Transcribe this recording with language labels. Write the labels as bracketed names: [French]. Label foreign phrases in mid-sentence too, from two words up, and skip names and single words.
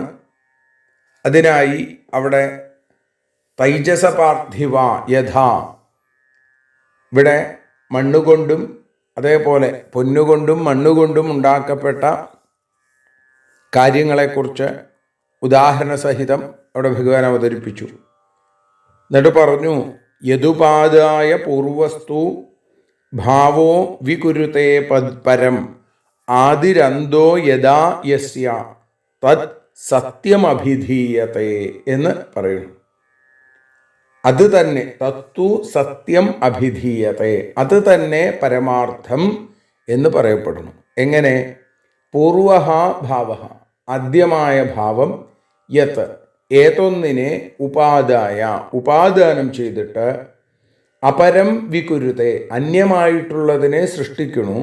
[Malayalam] അതിനായി അവിടെ [Sanskrit] തൈജസ പാർത്ഥിവ യഥാ, [Malayalam] ഇവിടെ മണ്ണുകൊണ്ടും അതേപോലെ പൊന്നുകൊണ്ടും മണ്ണുകൊണ്ടും ഉണ്ടാക്കപ്പെട്ട കാര്യങ്ങളെക്കുറിച്ച് ഉദാഹരണ സഹിതം അവിടെ ഭഗവാൻ അവതരിപ്പിച്ചു. എന്നിട്ട് പറഞ്ഞു, [Sanskrit] യദുപാദായ പൂർവസ്തു ഭാവോ വികുരുതേ പരം ആദിരന്തോ യഥാ യസ്യ തത് സത്യമഭിധീയത്തെ [Malayalam] എന്ന് പറയുന്നു. അത് തന്നെ [Sanskrit] തത്തു സത്യം അഭിധീയത്തെ, [Malayalam] അത് തന്നെ പരമാർത്ഥം എന്ന് പറയപ്പെടുന്നു. എങ്ങനെ? [Sanskrit] പൂർവഹ ഭാവ, [Malayalam] ആദ്യമായ ഭാവം, യത് ഏതൊന്നിനെ ഉപാദായ ഉപാദാനം ചെയ്തിട്ട് [Sanskrit] അപരം വികുരുതെ [Malayalam] അന്യമായിട്ടുള്ളതിനെ സൃഷ്ടിക്കണു.